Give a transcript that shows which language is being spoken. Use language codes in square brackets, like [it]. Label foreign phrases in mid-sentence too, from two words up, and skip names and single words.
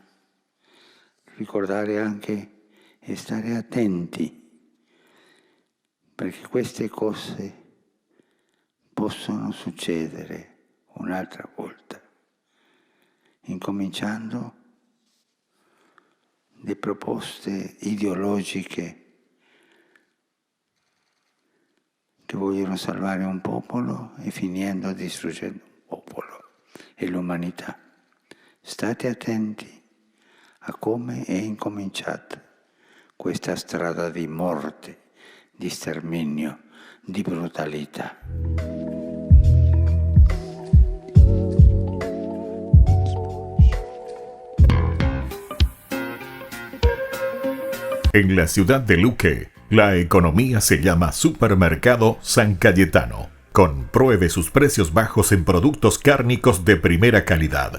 [it] Ricordare anche e stare attenti, perché queste cose possono succedere un'altra volta, incominciando le proposte ideologiche che vogliono salvare un popolo e finendo distruggendo un popolo e l'umanità. State attenti a come è incominciata questa strada di morte, di sterminio, di brutalità. [es] En la ciudad de Luque, la economía se llama Supermercado San Cayetano. Compruebe sus precios bajos en productos cárnicos de primera calidad.